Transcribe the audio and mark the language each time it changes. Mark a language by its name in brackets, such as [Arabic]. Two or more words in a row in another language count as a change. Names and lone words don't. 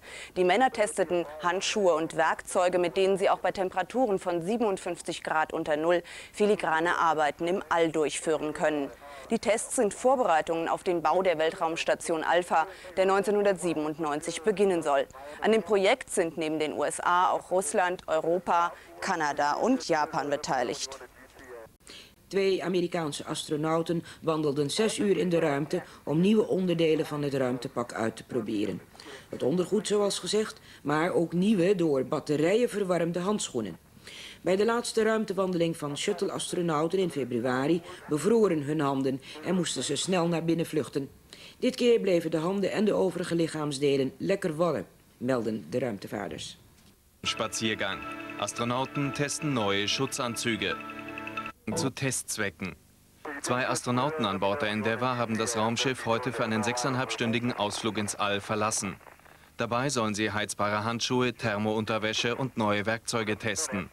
[German] Die Männer testeten Handschuhe und Werkzeuge, mit denen sie auch bei Temperaturen von 57 Grad unter Null filigrane Arbeiten im All durchführen können. Die Tests sind Vorbereitungen auf den Bau der Weltraumstation Alpha, der 1997 beginnen soll. An dem Projekt sind neben den USA auch Russland, Europa, Kanada und Japan beteiligt. [Dutch] 2 Amerikaanse astronauten wandelden 6 uur in de ruimte om nieuwe onderdelen van het ruimtepak uit te proberen. Het ondergoed zoals gezegd, maar ook nieuwe door batterijen verwarmde handschoenen. Bij de laatste ruimtewandeling van shuttle-astronauten in februari bevroren hun handen en moesten ze snel naar binnen vluchten. Dit keer bleven de handen en de overige lichaamsdelen lekker warm, melden de ruimtevaarders. [German] Spaziergang. Astronauten testen neue Schutzanzüge. Zu Testzwecken. 2 Astronauten an Bord der Endeavour haben das Raumschiff heute für einen 6,5-stündigen Ausflug ins All verlassen. Dabei sollen sie heizbare Handschuhe, Thermounterwäsche und neue Werkzeuge testen.